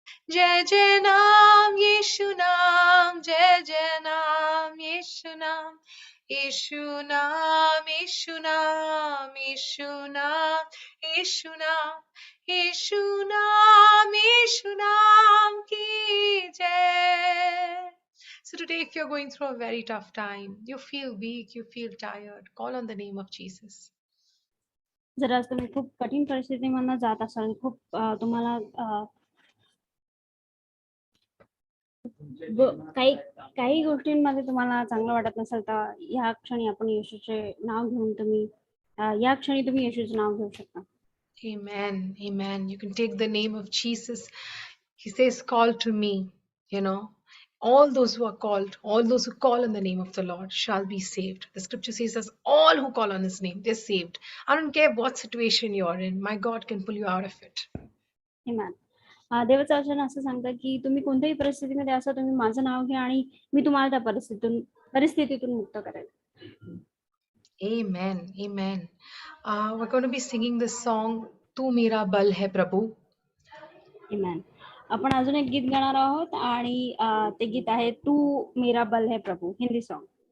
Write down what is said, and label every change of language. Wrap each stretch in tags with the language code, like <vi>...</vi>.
<hi>जय जय नाम यीशु नाम जय जय नाम यीशु नाम यीशु नाम यीशु नाम यीशु नाम यीशु नाम यीशु नाम यीशु नाम की जय.</hi> <en>So today, if you're going through a very tough time, you feel weak, you feel tired, call on the name of Jesus.</en> <mr>जर आज तुम्ही खूप कठीण परिस्थितीमधनं जात असाल, खूप तुम्हाला काही काही गोष्टींमध्ये तुम्हाला चांगलं वाटत नसेल, तर या क्षणी आपण येशूचे नाव घेऊन तुम्ही या क्षणी तुम्ही येशूचे नाव घेऊ शकता.</mr> <en>Amen. Amen. You can take the name of Jesus. He says, call to me. You know, all those who are called, all those who call on the name of the Lord shall be saved. The scripture says, as all who call on his name, they're saved. I don't care what situation you're in. My God can pull you out of it. Amen.</en> <mr>देवाचं वचन असं सांगतं की तुम्ही कोणत्याही परिस्थितीमध्ये असं तुम्ही माझं नाव घ्या आणि मी तुम्हाला त्या परिस्थितीतून मुक्त करेल.</mr> <en>Amen. Amen. We're going to be singing this song,</en> <hi>तू मेरा बल है प्रभु.</hi> <en>Amen.</en> <mr>आपण अजून एक गीत गाणार आहोत आणि ते गीत आहे</mr> <hi>तू मेरा बल है प्रभु,</hi> <mr>हिंदी सॉन्ग.</mr>